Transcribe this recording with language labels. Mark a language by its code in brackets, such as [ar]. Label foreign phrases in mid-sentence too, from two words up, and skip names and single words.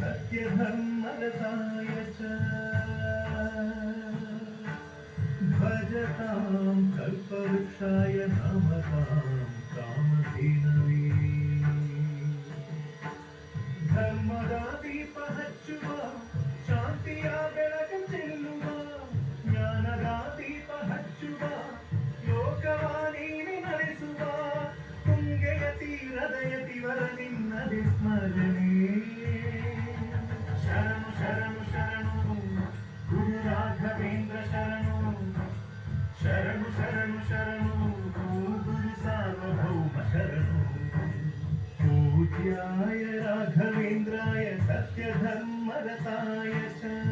[sa] सत्यधर्मरताय च भजतां कल्पवृक्षाय नमतां कामधेनवे [kn] ಧರ್ಮದ ದೀಪ ಹಚ್ಚುವ ಶಾಂತಿಯ ಬೆಳಕು ಚೆಲ್ಲುವ ಜ್ಞಾನದ ದೀಪ ಹಚ್ಚುವ ಲೋಕವಾಣಿನಿ ನಡೆಸುವ ತುಂಗೆಯ ತೀರದ ಯತಿವರ ನಿನ್ನದೆ ಸ್ಮರಣೆ ಶರಣು ಶರಣು ಶರಣು ಗುರು ರಾಘವೇಂದ್ರ ಶರಣು ಶರಣು ಶರಣು ಶರಣು ಗುರು ಸಾರ್ವಭೌಮ ಶರಣು [sa] पूज्याय राघवेन्द्राय सत्यधर्मरताय च